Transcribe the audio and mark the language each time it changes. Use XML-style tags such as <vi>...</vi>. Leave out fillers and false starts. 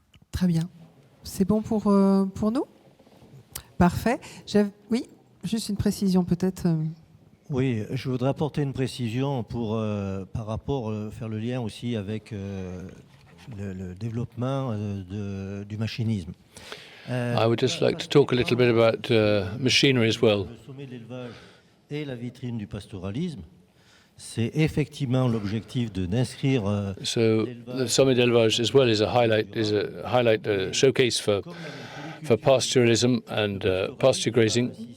<fr>Très bien. C'est bon pour nous? Parfait. Oui, juste une précision peut-être. Oui, je voudrais apporter une précision pour, par rapport, faire le lien aussi avec le développement du machinisme.</fr> <en>I would just like to talk a little bit about machinery as well.</en> <fr>Le sommet de l'élevage et la vitrine du pastoralisme, c'est effectivement l'objectif d'inscrire.</fr> <en>So the Sommet de l'Élevage as well is a highlight, showcase for pastoralism and pasture grazing.</en>